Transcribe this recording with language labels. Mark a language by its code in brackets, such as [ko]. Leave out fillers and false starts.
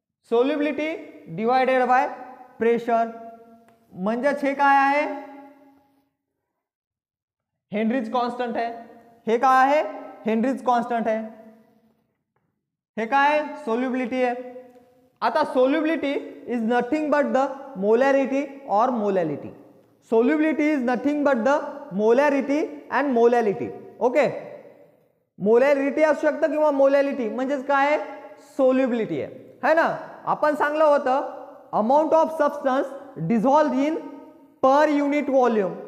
[mr] Solubility divided by pressure म्हणजेच हे काय आहे, हेनरीज कॉन्स्टंट आहे. हे काय आहे, हेनरीज कॉन्स्टंट आहे. हे काय, सोल्युबिलिटी आहे. [en] आता solubility is nothing but the molarity और molality. Solubility is nothing but the molarity and molality. [mr] Okay, molarity असू शकतं किंवा मोलॅलिटी म्हणजेच काय, सोल्युबिलिटी आहे ना. आपण सांगलं होतं [en] Amount of substance dissolve in per unit volume.